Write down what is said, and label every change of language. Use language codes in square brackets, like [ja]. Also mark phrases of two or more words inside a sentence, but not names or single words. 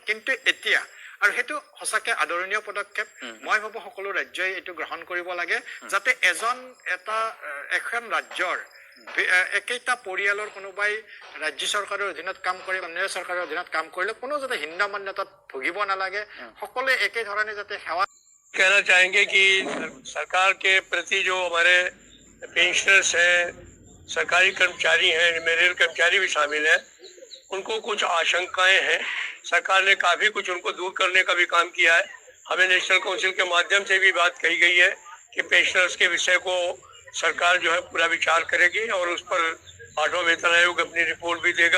[as] কিন্তু এতিয়া আৰু সেইটো সঁচাকৈ আদৰণীয় পদক্ষেপ। মই ভাবোঁ সকলো ৰাজ্যই এইটো গ্ৰহণ কৰিব লাগে, যাতে এখন ৰাজ্যৰ একেইটা পৰিয়ালৰ কোনোবাই ৰাজ্য চৰকাৰৰ অধীনত কাম কৰি কেন্দ্ৰীয় চৰকাৰৰ অধীনত কাম কৰিলে কোনো যাতে হিন্নমান্যতাত ভুগিব নালাগে, সকলোৱে একে ধৰণে যাতে সেৱা। [hi] कहना चाहेंगे कि सरकार के प्रति जो हमारे पेंशनर्स हैं, सरकारी कर्मचारी हैं, रेल कर्मचारी भी शामिल हैं, उनको कुछ आशंकाएं हैं। सरकार ने काफ़ी कुछ उनको दूर करने का भी काम किया है। हमें नेशनल काउंसिल के माध्यम से भी बात कही गई है कि पेंशनर्स के विषय को सरकार जो है पूरा विचार करेगी और उस पर 8वां वेतन आयोग अपनी रिपोर्ट भी देगा।